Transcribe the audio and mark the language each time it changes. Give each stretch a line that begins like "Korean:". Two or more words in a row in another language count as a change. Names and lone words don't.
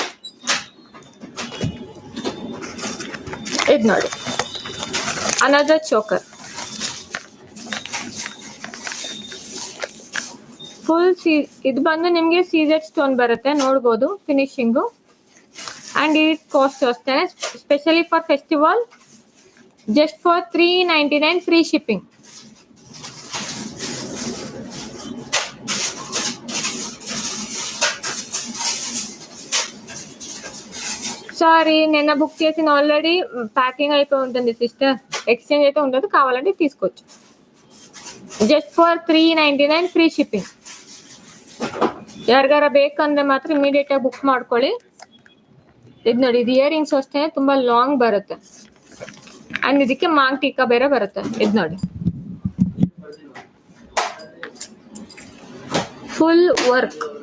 Kannada: ಇದು ನೋಡಿ
English: another choker,
Kannada: ಫುಲ್ ಇದು ಬಂದು ನಿಮಗೆ
English: CZ stone
Kannada: ಬರುತ್ತೆ, ನೋಡ್ಬೋದು ಫಿನಿಶಿಂಗು.
English: and it cost ಅಷ್ಟೇ, specially for festival. just for $399 free shipping.
Telugu: సారీ, నిన్న బుక్ చేసిన
English: already packing
Telugu: అయిపోయి ఉంటుంది సిస్టర్, ఎక్స్చేంజ్ అయితే ఉండదు, కావాలంటే తీసుకోవచ్చు.
English: just for $399 free shipping.
Kannada: ಯಾರಿಗಾರ ಬೇಕಂದ್ರೆ ಮಾತ್ರ ಇಮಿಡಿಯೇಟ್ ಆಗಿ ಬುಕ್ ಮಾಡ್ಕೊಳ್ಳಿ. ಇದು ನೋಡಿ, ಇದು ಇಯರಿಂಗ್ಸ್ ಅಷ್ಟೇ ತುಂಬಾ ಲಾಂಗ್ ಬರುತ್ತೆ. ಅಂಡ್ ಇದಕ್ಕೆ ಮಾಂಗ್ ಟೀಕಾ ಬೇರೆ ಬರುತ್ತೆ. ಇದು ನೋಡಿ,
English: full work.